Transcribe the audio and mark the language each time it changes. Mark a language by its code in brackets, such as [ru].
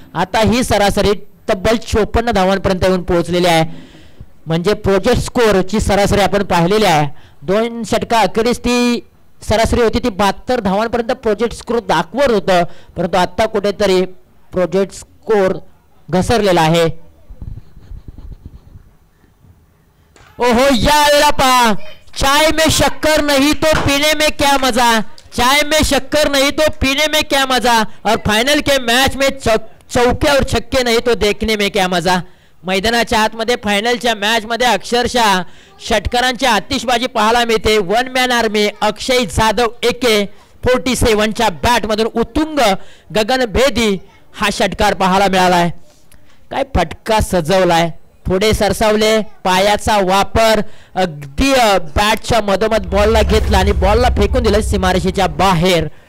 [mr] आता ही सरासरी तब्बल 54 धावांपर्यंत येऊन पोहोचलेली आहे. म्हणजे प्रोजेक्ट स्कोर ची सरासरी आपण पाहिलेली आहे. 2 षटका अखेरीस ती सरासरी होती ती 72 धावांपर्यंत प्रोजेक्ट स्कोर दाखवत होतं, परंतु आता कुठेतरी प्रोजेक्ट स्कोर घसरलेला आहे. ओहो, या वेळेला पहा, [hi] चाय में शक्कर नहीं तो पीने में क्या मजा, चाय में शक्कर नहीं तो पीने में क्या मजा, और फाइनल के मैच में चौके और छक्के नहीं तो देखने में क्या मजा. [mr] मैदानाच्या आतमध्ये फायनलच्या मॅच मध्ये अक्षरशः षटकारांची आतिषबाजी पाहायला मिळते. वन मॅन आर्मी अक्षय जाधव AK-47 च्या बॅट मधून उत्तुंग गगनभेदी हा षटकार पाहायला मिळालाय. काय फटका सजवलाय, पुढे सरसावले, पायाचा वापर, अगदी बॅटच्या मधोमध बॉलला घेतला आणि बॉलला फेकून दिलं सीमारेषेच्या बाहेर.